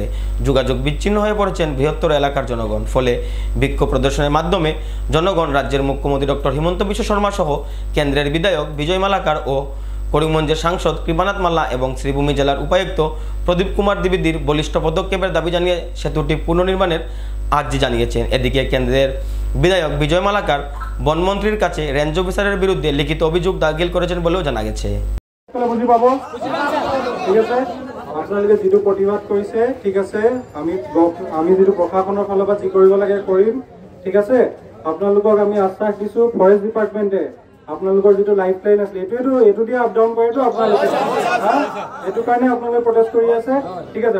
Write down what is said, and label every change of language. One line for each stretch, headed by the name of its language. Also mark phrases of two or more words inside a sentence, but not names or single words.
Bangla: যোগাযোগ বিচ্ছিন্ন হয়ে পড়েছেন বৃহত্তর এলাকার জনগণ। ফলে বিক্ষোভ প্রদর্শনের মাধ্যমে জনগণ রাজ্যের মুখ্যমন্ত্রী ডক্টর হিমন্ত বিশ্ব শর্মা সহ কেন্দ্রের বিধায়ক বিজয় মালাকার ও করিমগঞ্জের সাংসদ কৃপানাথ মাল্লা এবং শ্রীভূমি জেলার উপায়ুক্ত প্রদীপ কুমার দ্বিবেদীর বলিষ্ঠ পদক্ষেপের দাবি জানিয়ে সেতুটি পুনর্নির্মাণের আর্জি জানিয়েছেন। এদিকে কেন্দ্রের বিধায়ক বিজয় মালাকার বনমন্ত্রীর কাছে রেঞ্জ অফিসারের বিরুদ্ধে লিখিত অভিযোগ দাখিল করেছেন বলেও জানা গেছে।
Assamese: আপোনালোকে যেটো প্ৰতিবাদ কৰিছে ঠিক আছে, আমি যেটো প্ৰশাসনৰ ফালৰ পৰা যি কৰিব লাগে কৰিম, ঠিক আছে। আপোনালোকক আমি আশ্বাস দিছো,
English: forest departmentে
Assamese: আপোনালোকৰ যেটো
English: life line
Assamese: আছে এইটো দিয়ে
English: up down
Assamese: কৰেতো আপোনালোকে, এইটো কাৰণে আপোনালোকে প্ৰটেষ্ট কৰি আছে, ঠিক আছে।